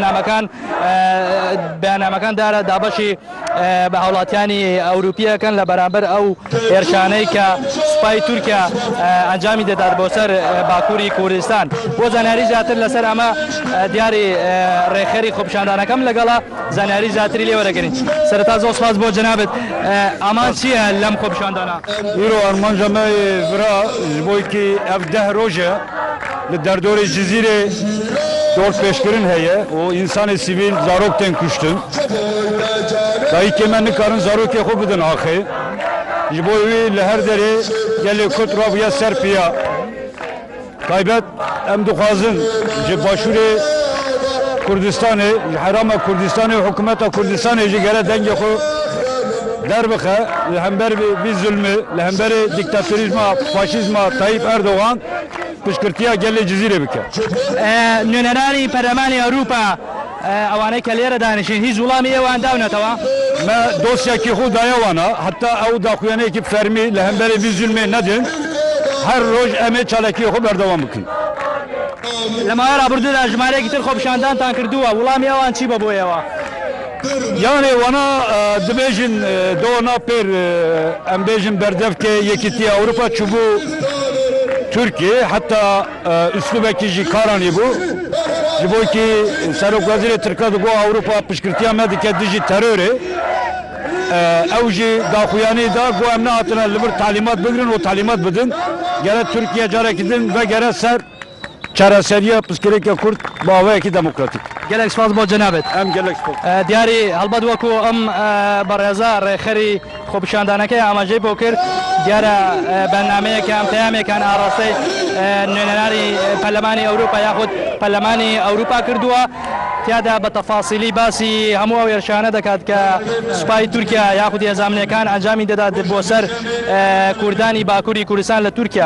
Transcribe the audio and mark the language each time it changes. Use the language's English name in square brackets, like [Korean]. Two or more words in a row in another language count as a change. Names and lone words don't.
[Central Kurdish] بەیاننامەکان دیارە دابەشی بە هاوڵاتیانی ئەوروپیەکەن لە بەرامبەر ئەو هێرشانەی کە سوپای تورکیا ئەنجامی دەدات بۆ سەر باکووری کوردستان بۆ زانیاری زیاتر لەسەر ئەمە دیاری ڕێخەری خۆپشاندانەکەم لەگەڵا زانیاری زیاتری لێ وەرەگرین. سەرەتا زۆر سپاس بۆ جەنابەت. ئامان چییە لەم خۆپشاندانە؟ [Kurdish] ئیرۆ ئەرمانجە me vira ji bo ki ev 10 roj e li derdorê cizîrê dor pêşkirin heye û însanê sivîl zarok tên kuştin dayîkê me nikarin zarokê xwe bidin axê ji bo wî li her derê gelê Kurd rabûye ser piya taybet em dixwazin ji başûrê Kurdistanê ji herama Kurdistanê û hikûmeta Kurdistanê jî gere dengê xwe derbixe li hember vî zulmê li hemberê dîktatörîzma faşîzma Tayyip Erdogan piştgirtiya gelê cizîrê bike. [Central Kurdish] نوێنەرانی پەرلەمانی ئەوروپا ئەوانەی کە لێرە دانیشین هیچ وڵامی ئێوان داونەتەوە؟ [Kurdish] me dosyakî xwe daye wana heta ew daxuyanekî fermî li hemberê vî zulmê nedin her roj em ê çalekiyê xwe berdewam bikin. [Central Kurdish] لە ماوەی ڕابردوودا ژمارەیەکی تر خۆپشاندانتان کردووە وڵامی ئەوان چی بە بۆ ئێوە؟ [Kurdish] Yani wana dibêjin dona pêr em bêjin berdevkê Yekîtiya Ewropa çûbû Türkiye heta üslûbekî jî karanî bû ji bo ki Serokwezîrê Tirkiye digo Ewropa piştgirtiya me dike dijî terorê ew jî daxuyanî da got em nehatine li bir talîmat bigirin û talîmat bidin gere Türkiye carekî din ve gere ser çareseriya piştgirêka Kurd bavayekî demokratîk. gelek spas [Central Kurdish] بۆ جەنابەت. [Kurdish] Em gelek spas. [Central Kurdish] دیاری هەڵبەت وەکو ئەم بەڕێزە ڕێخەری خۆپشاندانەکەی ئاماژەی بۆ کرد دیارە بەرنامەیەکان پەیامێکان ئاڕاستەی نوێنەرانی پەرلەمانی ئەوروپا یاخود پەرلەمانی ئەوروپا کردووە تیادا بە تەفاسیلی باسی هەموو ئەو هێرشانە دەکات کە سوپای تورکیا یاخود هێزانەکان ئەنجامی دەدات بۆ سەر کوردانی باکووری کوردستان لە تورکیا.